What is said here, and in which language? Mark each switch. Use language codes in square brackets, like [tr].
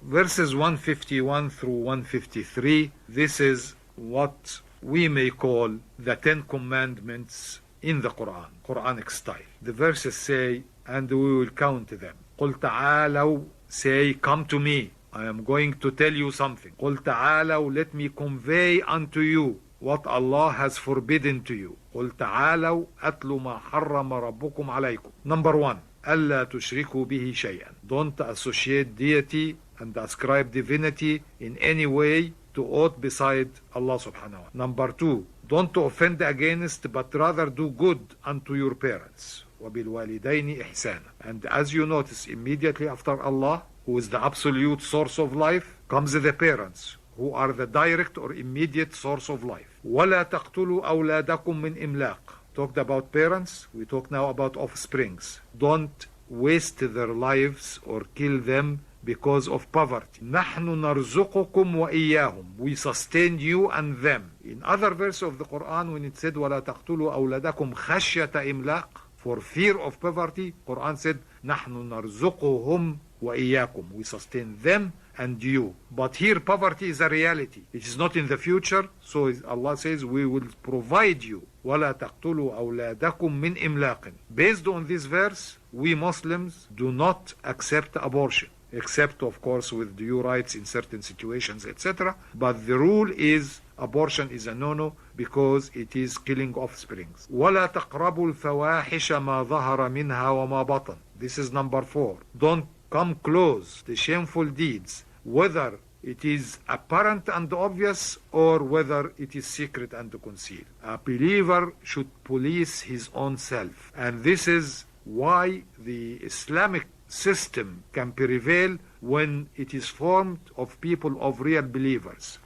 [en] Verses 151 through 153, this is what we may call the 10 commandments in the Quran, Quranic style. The verses say, and we will count them. [ar] قل تعالوا, [en] say, come to me. I am going to tell you something. [ar] قل تعالوا, [en] let me convey unto you what Allah has forbidden to you. [ar] قل تعالوا أتل ما حرم ربكم عليكم. [en] Number 1, [ar] ألا تشركوا به شيئا. [en] Don't associate deity and ascribe divinity in any way to aught beside Allah subhanahu wa ta'ala. Number 2, don't offend against, but rather do good unto your parents. [ar] وبالوالدين إحسانا. [en] And as you notice, immediately after Allah, who is the absolute source of life, comes the parents, who are the direct or immediate source of life. [ar] ولا تقتلوا أولادكم من إملاق. [en] Talked about parents, we talk now about offsprings. Don't waste their lives or kill them because of poverty. [ar] نحن نرزقكم وإياهم. [en] We sustain you and them. In other verse of the Quran, when it said [ar] ولا تقتلوا أولادكم خشية إملاق, [en] for fear of poverty, Quran said [ar] نحن نرزقهم وإياكم. [en] We sustain them and you. But here poverty is a reality. It is not in the future. So Allah says we will provide you. [ar] ولا تقتلوا أولادكم من إملاق. [en] Based on this verse, we Muslims do not accept abortion, except of course with due rights in certain situations, etc. But the rule is abortion is a no-no because it is killing offsprings. [ar] ولا تقربوا الفواحش ما ظهر منها وما بطن. [en] This is number 4. Don't come close the shameful deeds, whether it is apparent and obvious or whether it is secret and concealed. A believer should police his own self, and this is why the Islamic system can prevail when it is formed of people of real believers.